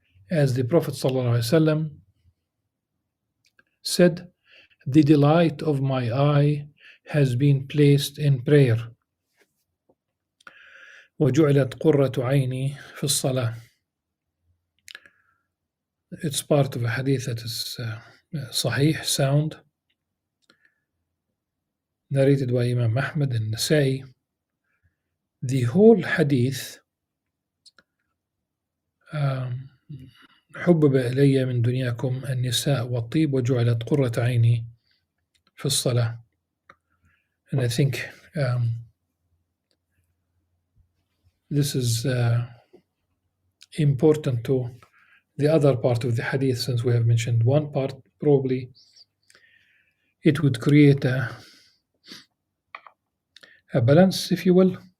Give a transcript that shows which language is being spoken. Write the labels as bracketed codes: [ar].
[en] As the Prophet ﷺ said, "The delight of my eye has been placed in prayer. [ar] وجعلت قرة عيني في الصلاة." [en] It's part of a hadith that is sahih, sound, narrated by Imam Ahmad and Nasa'i. The whole hadith [ar] حبب إلي من دنياكم النساء والطيب وجعلت قرة عيني في الصلاة. [en] And I think this is important to the other part of the hadith, since we have mentioned one part. Probably it would create a balance, if you will.